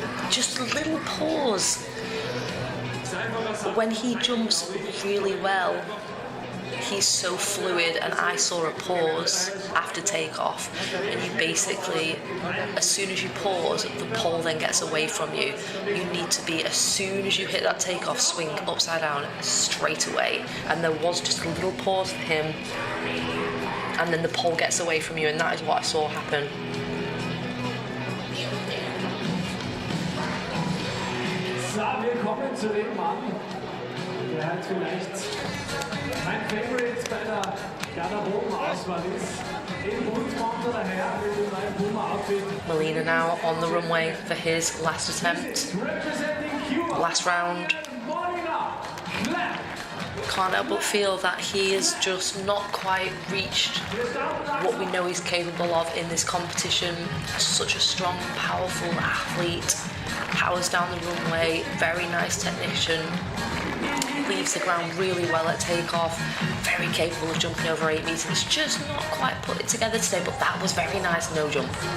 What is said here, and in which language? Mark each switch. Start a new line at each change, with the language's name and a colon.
English: Just a little pause. When he jumps really well, he's so fluid, and I saw a pause after takeoff, and you basically, as soon as you pause, the pole then gets away from you. You need to be, as soon as you hit that takeoff, swing upside down straight away, and there was just a little pause for him, and then the pole gets away from you, and that is what I saw happen.
German: Wir kommen zu dem Mann, der halt vielleicht mein Favorite bei der Garderobenauswahl ist. Im Bundesmantel daher mit dem neuen Puma-Outfit.
English: Molina now on the runway for his last attempt. Last round. Can't help but feel that he has just not quite reached what we know he's capable of in this competition. Such a strong, powerful athlete. Powers down the runway, very nice technician, leaves the ground really well at takeoff, very capable of jumping over 8 meters, just not quite put it together today, but that was very nice no jump.